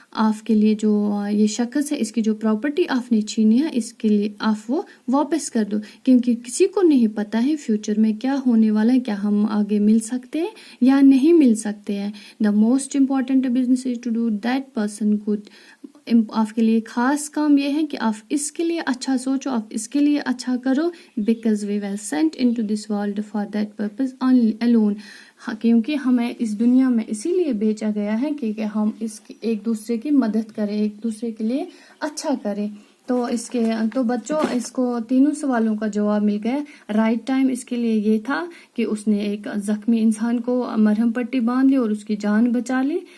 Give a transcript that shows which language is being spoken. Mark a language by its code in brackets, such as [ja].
[ur] آپ کے لیے جو یہ شخص ہے، اس کی جو پراپرٹی آپ نے چھینی ہے، اس کے لیے آپ وہ واپس کر دو کیونکہ کسی کو نہیں پتہ ہے فیوچر میں کیا ہونے والا ہے، کیا ہم آگے مل سکتے ہیں یا نہیں مل سکتے ہیں. [en] The most important business is to do that person good. [ur] آپ کے لیے خاص کام یہ ہے کہ آپ اس کے لیے اچھا سوچو، آپ اس کے لیے اچھا کرو. Because we [en] were sent into this world for that purpose alone. [ur] کیونکہ ہمیں اس دنیا میں اسی لیے بھیجا گیا ہے کہ ہم ایک دوسرے کی مدد کریں، ایک دوسرے کے لیے اچھا کریں. تو بچوں اس کو تینوں سوالوں کا جواب مل گیا. رائٹ ٹائم اس کے لیے یہ تھا کہ اس نے ایک زخمی انسان کو مرہم پٹی باندھ لی اور اس کی جان بچا لی.